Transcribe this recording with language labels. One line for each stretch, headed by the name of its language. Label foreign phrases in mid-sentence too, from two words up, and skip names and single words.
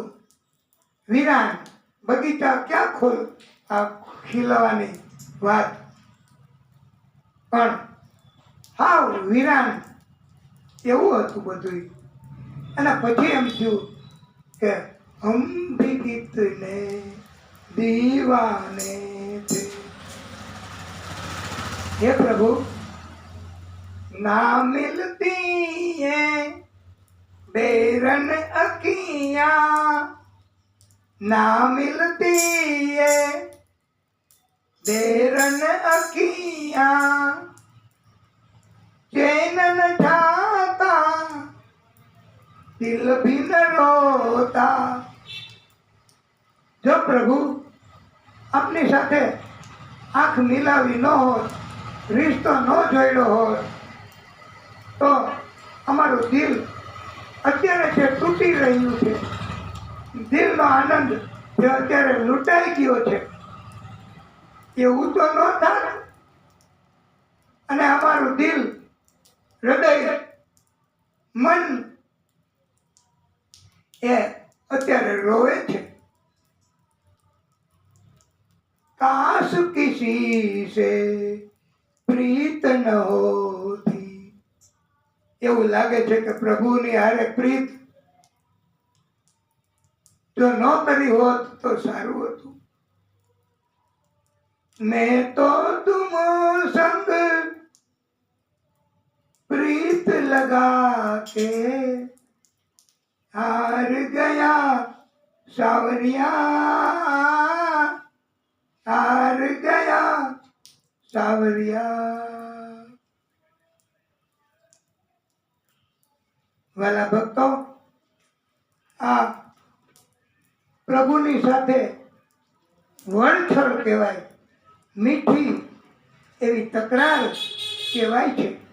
Gujarati: વિરાન બગીચા ક્યાં ખીલવાની વાત, પણ હાવ વિરાન એવું હતું બધું. અને પછી એમ થયું કે
Hindi: हम भी कितने दीवाने थे,
Gujarati: હે પ્રભુ
Hindi: ना मिलती है बेरन अखियाँ, ना मिलती है बेरन अखियाँ, चैन न जाता दिल भी न रोता.
Gujarati: જો પ્રભુ આપની સાથે આંખ મિલાવી ન હોત, રિશ્તો ન જોડ્યો હોત, તો અમારું દિલ અત્યારે જે તૂટી રહ્યું છે, દિલનો આનંદ જે અત્યારે લૂંટાઈ ગયો છે, એવું તો ન થાય. અને અમારું દિલ, હૃદય, મન એ અત્યારે રોવે છે.
Hindi: काश किसी से प्रीत न होती.
Gujarati: એવું લાગે છે કે પ્રભુની હારે પ્રીત જો ન કરી હોત તો સારું હતું.
Hindi: मैं तो तुम संग प्रीत लगा के हार गया सावरिया, हार गया सावरिया.
Gujarati: વાલા ભક્તો, આ પ્રભુની સાથે વણછળ કહેવાય, મીઠી એવી તકરાર કહેવાય છે.